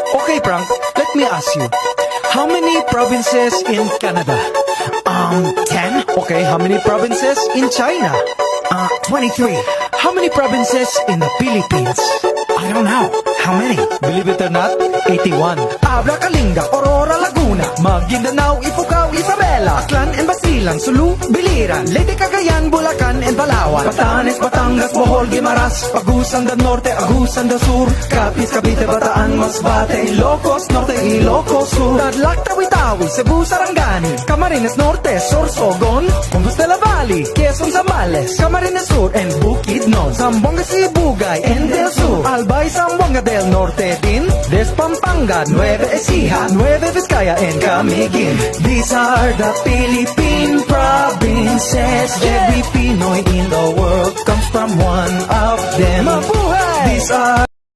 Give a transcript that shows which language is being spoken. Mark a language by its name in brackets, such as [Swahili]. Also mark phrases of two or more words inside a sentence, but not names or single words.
[English] Okay, Frank, let me ask you. How many provinces in Canada? 10? Okay, how many provinces in China? 23. How many provinces in the Philippines? I don't know. How many? Believe it or not, 81. Abra, Kalinga, Aurora, Laguna, Maguindanao, Ifugao, Isabela, Aklan and Basilan, Sulu, Biliran, Leyte, Cagayan, Bulacan and Palawan, Batanes, Batangas, Bohol, Guimaras, Agusan del Norte, Agusan del Sur, Capiz, Cavite, Bataan, Masbate, Ilocos Norte, Ilocos Sur, Tarlac, Tawi-Tawi, Cebu, Sarangani, Camarines Norte, Sorsogon, Hondos de la Valley, Quezon, Zambales, Camarines Sur and Bukidnon, Zamboanga, Sibugay and Del Sur, Albay, Zamboanga del Norte din, Despampanga, Nueva Ecija, Nueva Vizcaya and Camiguin. These are the Philippine provinces. Every Pinoy in the world comes from one of them. Mabuhay! These are